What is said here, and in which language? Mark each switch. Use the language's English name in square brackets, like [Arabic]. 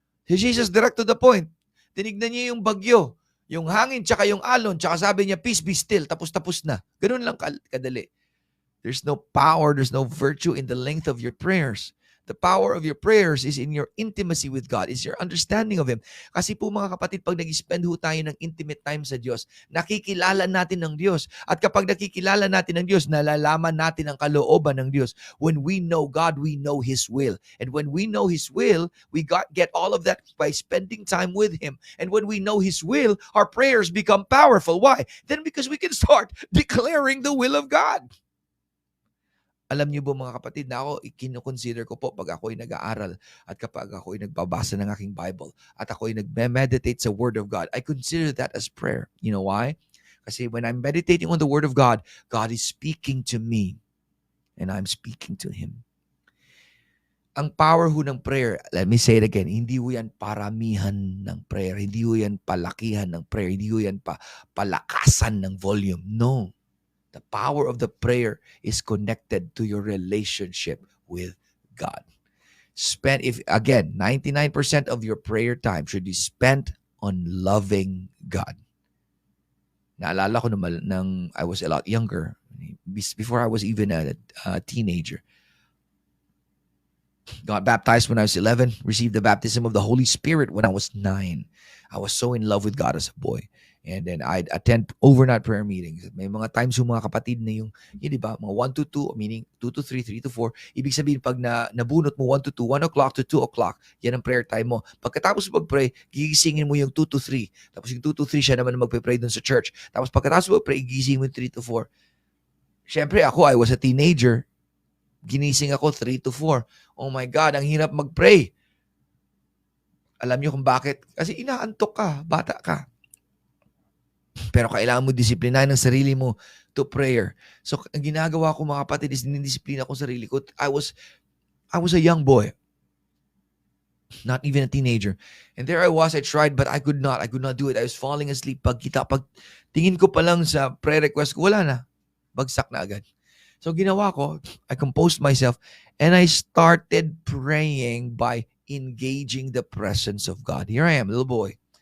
[Filipino] Si Jesus direct to the point. Tinignan niya yung bagyo, yung hangin, tsaka yung alon, tsaka sabi niya, [English] peace be still, [Filipino] tapos na. Ganun lang kadali. [English] There's no power, there's no virtue in the length of your prayers. The power of your prayers is in your intimacy with God, is your understanding of Him. [Filipino] Kasi po mga kapatid, pag nag-spend tayo ng intimate time sa Diyos, nakikilala natin ng Diyos. At kapag nakikilala natin ng Diyos, nalalaman natin ang kalooban ng Diyos. [English] When we know God, we know His will. And when we know His will, we get all of that by spending time with Him. And when we know His will, our prayers become powerful. Why? Then because we can start declaring the will of God. [Filipino] Alam niyo po mga kapatid na ako, kinoconsider ko po pag ako'y nag-aaral at kapag ako'y nagbabasa ng aking Bible at ako'y nagme-meditate sa Word of God, [English] I consider that as prayer. You know why? Kasi when I'm meditating on the Word of God, God is speaking to me and I'm speaking to Him. [Filipino] Ang power ng prayer, [English] let me say it again, [Filipino] hindi ho yan paramihan ng prayer, hindi ho yan palakihan ng prayer, hindi ho yan palakasan ng volume. No. [English] The power of the prayer is connected to your relationship with God. If 99% of your prayer time should be spent on loving God. [Filipino] Naalala ko nang [English] I was a lot younger, before I was even a teenager. Got baptized when I was 11, received the baptism of the Holy Spirit when I was 9. I was so in love with God as a boy. And then I'd attend overnight prayer meetings. [Filipino] May mga times yung mga kapatid na yung di ba, mga 1 to 2, meaning 2 to 3, 3 to 4. Ibig sabihin, pag nabunot mo 1 to 2, 1 o'clock to 2 o'clock, yan ang prayer time mo. Pagkatapos mag-pray, gigisingin mo yung 2 to 3. Tapos yung 2 to 3, siya naman magpe-pray dun sa church. Tapos pagkatapos mag-pray, gigisingin mo yung 3 to 4. [English] Siyempre, I was a teenager. [Filipino] Ginising ako 3 to 4. [English] Oh my God, [Filipino] ang hirap mag-pray. Alam niyo kung bakit? Kasi inaantok ka, bata ka. Pero kailangan mo disiplinahin ang sarili mo to prayer. So, ang ginagawa ko mga kapatid is dinidisiplina ko sarili ko. [English] I was a young boy. Not even a teenager. And there I was, I tried, but I could not do it. I was falling asleep. [Filipino] Pag tingin ko pa lang sa prayer request ko, wala na. Bagsak na agad. [English] So, [Filipino] ginawa ko, [English] I composed myself, and I started praying by engaging the presence of God. Here I am, little boy.